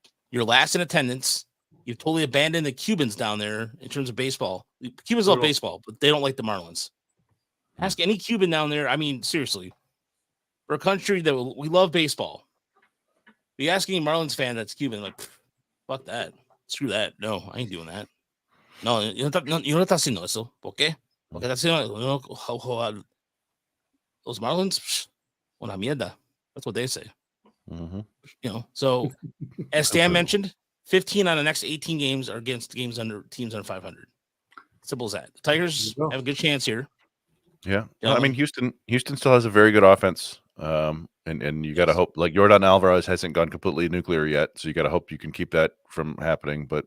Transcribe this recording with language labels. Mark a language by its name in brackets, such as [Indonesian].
[English] You're last in attendance. You've totally abandoned the Cubans down there in terms of baseball. The Cubans love baseball, but they don't like the Marlins. Ask any Cuban down there. I mean, seriously, for a country that we love baseball, be asking a Marlins fan that's Cuban, like, fuck that, screw that. No, I ain't doing that. [Spanish] No, [English] you [Spanish] no estás haciendo eso. ¿Por qué? Porque estás haciendo los Marlins, una mierda. [English] That's what they say. Mm-hmm. So as Stan mentioned, 15 on the next 18 games are against teams under 500. Simple as that. The Tigers have a good chance here. Yeah. I mean, Houston still has a very good offense. And you got to hope, like, Yordan Alvarez hasn't gone completely nuclear yet, so you got to hope you can keep that from happening.